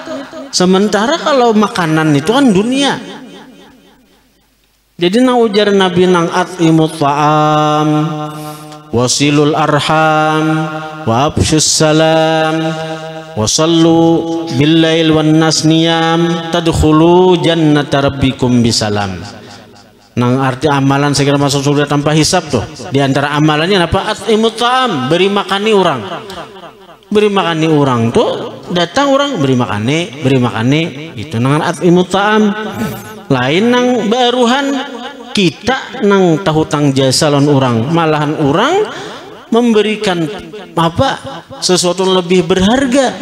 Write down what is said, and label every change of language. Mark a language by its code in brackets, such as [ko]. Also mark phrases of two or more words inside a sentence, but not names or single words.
[bjn] Sementara kalau makanan itu kan dunia. Jadi nang ujar Nabi nang [ar] أطعموا الطعام، وصلوا الأرحام، وأفشوا السلام، وصلوا بالليل والناس نيام، تدخلوا جنة ربكم بسلام. [bjn] Nang arti amalan segera masuk surga tanpa hisab tuh. Di antara amalannya apa? [ar] أطعموا الطعام, [bjn] beri makani orang. Beri makani orang tuh, datang orang beri makani, itu nang [ar] أطعموا الطعام. [bjn] Lain nang baruhan kita nang tahu tang jasa lawan orang, malahan orang memberikan apa sesuatu yang lebih berharga.